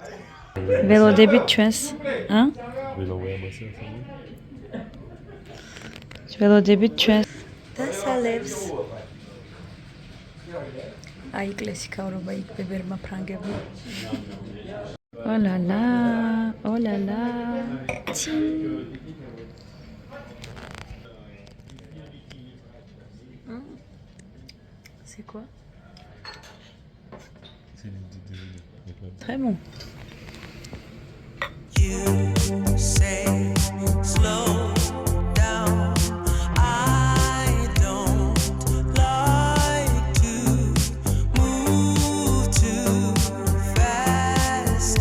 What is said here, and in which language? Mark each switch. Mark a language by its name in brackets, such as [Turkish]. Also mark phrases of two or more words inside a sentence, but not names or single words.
[Georgian] ველოდებით ჩვენს, ველოდებით ჩვენს დასალევს. აი კლასიკაურობა იქ ბებერმა ფრანგებმა. ოლალა, ოლალა. [French] C'est quoi? C'est une petite déjeuner. Très bon. [English] You say slow down. I don't like to move too fast.